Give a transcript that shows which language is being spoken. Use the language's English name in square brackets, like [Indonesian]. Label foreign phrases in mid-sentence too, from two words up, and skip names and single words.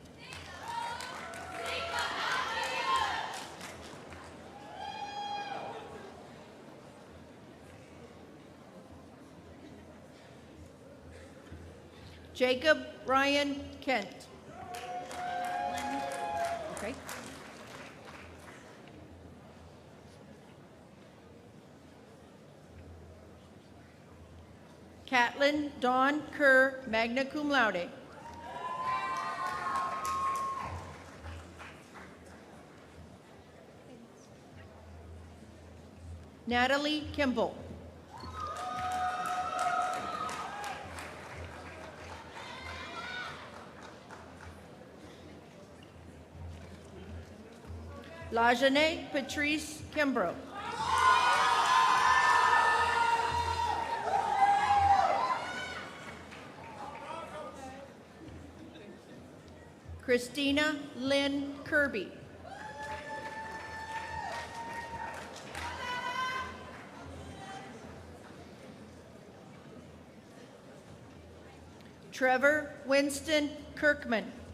[English] Jacob Ryan Kent. Okay. Catlin Dawn Kerr, [Latin] magna cum laude. [English] Natalie Kimball. Lajane Patrice Kimbrough. Christina Lynn Kirby. Trevor Winston Kirkman.